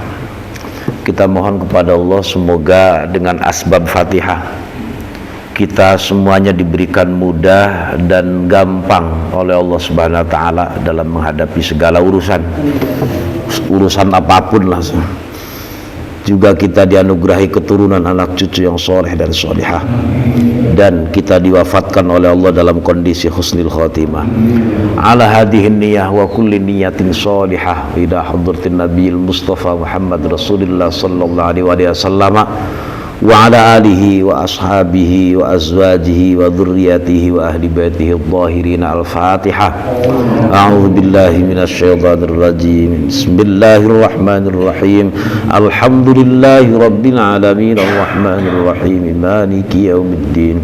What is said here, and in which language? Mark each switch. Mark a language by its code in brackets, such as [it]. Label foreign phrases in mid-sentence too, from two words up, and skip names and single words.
[id] Kita mohon kepada Allah semoga dengan asbab Fatihah kita semuanya diberikan mudah dan gampang oleh Allah [ar] سبحانه وتعالى [id] dalam menghadapi segala urusan apapun lah. Juga kita dianugerahi keturunan anak cucu yang soleh dan solihah, dan kita diwafatkan oleh Allah dalam kondisi [ar] حسن الخاتمة. على هذه النية وكل نية صالحة إلى حضرة النبي المصطفى محمد رسول الله صلى الله عليه وسلم وعلى آله وأصحابه وأزواجه وذرياته وأهل بيته الطاهرين. Al-Fatihah. أعوذ بالله من الشيطان الرجيم. بسم الله الرحمن الرحيم الحمد لله رب العالمين الرحمن الرحيم مالك يوم الدين.